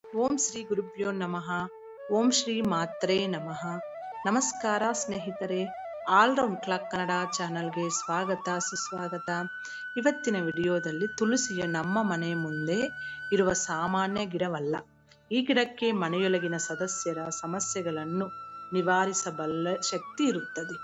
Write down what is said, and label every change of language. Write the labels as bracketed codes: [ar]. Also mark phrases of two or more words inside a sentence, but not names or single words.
[sa] ಓಂ ಶ್ರೀ ಗುರುಭ್ಯೋ ನಮಃ. ಓಂ ಶ್ರೀ ಮಾತ್ರೇ ನಮಃ. [kn] ನಮಸ್ಕಾರ ಸ್ನೇಹಿತರೆ, ಆಲ್ರೌಂಡ್ ಕ್ಲಾಕ್ ಕನ್ನಡ ಚಾನಲ್ಗೆ ಸ್ವಾಗತ ಸುಸ್ವಾಗತ. ಇವತ್ತಿನ ವಿಡಿಯೋದಲ್ಲಿ ತುಳಸಿಯ ನಮ್ಮ ಮನೆ ಮುಂದೆ ಇರುವ ಸಾಮಾನ್ಯ ಗಿಡವಲ್ಲ. ಈ ಗಿಡಕ್ಕೆ ಮನೆಯೊಳಗಿನ ಸದಸ್ಯರ ಸಮಸ್ಯೆಗಳನ್ನು ನಿವಾರಿಸಬಲ್ಲ ಶಕ್ತಿ ಇರುತ್ತದೆ.